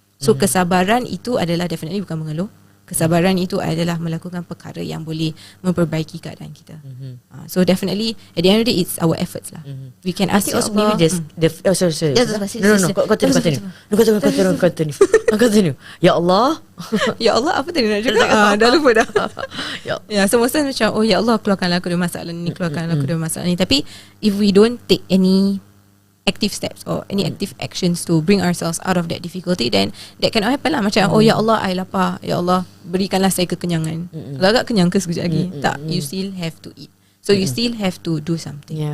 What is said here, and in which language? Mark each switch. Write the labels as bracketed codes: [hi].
[ms] So kesabaran itu adalah [en] definitely [ms] bukan mengeluh. Kesabaran itu adalah melakukan perkara yang boleh memperbaiki keadaan kita. [en] So definitely at the end of the day it's our efforts lah. We can ask also Allah. maybe sorry. No, continue. Ya Allah. [ms] Ya Allah, apa tadi nak cakap? Dah lupa dah. Ya, [en] so most times [ms] macam, oh ya Allah, keluarkanlah aku dari masalah ni, keluarkanlah aku dari masalah ni. [en] Tapi if we don't take any active steps or any active actions to bring ourselves out of that difficulty, then that cannot happen lah. [ms] Macam, oh ya Allah, [en] I [ms] lapar, ya Allah, berikanlah saya kekenyangan. Kalau agak kenyang ke sekejap lagi? Tak, [en] you still have to eat. So you still have to do something.